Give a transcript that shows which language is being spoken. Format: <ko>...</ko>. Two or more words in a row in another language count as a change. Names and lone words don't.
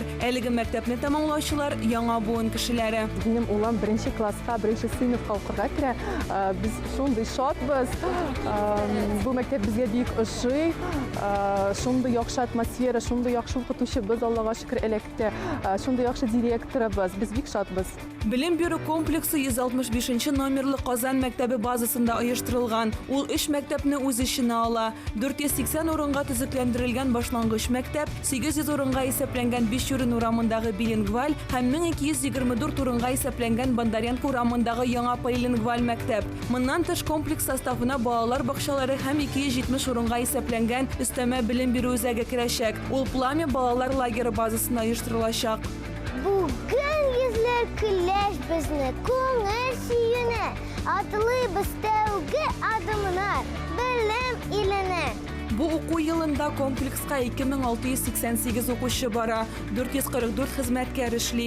<tt>Әлеге мәктәпне тәмамлаучылар яңа буын кешеләре. Минем улым 1 класска, 1 сыйныфка укырга керә. Без шундый шатбыз. Бу мәктәп безгә бик ошый. Шундый яхшы атмосфера, шундый яхшы укытучыбыз, Аллага шөкер, эләкте. Шундый яхшы директорыбыз. Без бик шатбыз. Білім беру комплексы 165 номерлы Казан мәктәбе базасында оештырылган. Ул 3 мәктәпне үз иченә ала. 480 урынга төзекләндерелгән башлангыч мәктәп, 800 урынга исәпләнгән Бишүрен урамындагы билингваль һәм 1224 урынга исәпләнгән Бондаренко урамындагы яңа полилингваль мәктәп. Моннан тыш комплекс составына балалар бакчалары һәм 270 урынга исәпләнгән өстәмә білім беру үзәге керәчәк. Ул Пламя балалар лагеры базасында оештырылачак. Бүген йөзләр көләш безне, күңел сөенә, атлыйбыз тәүге адымнар, белем иленә. Бу уку елында комплекска 2688 укучы бара, 444 хезмәткәр эшли.</tt>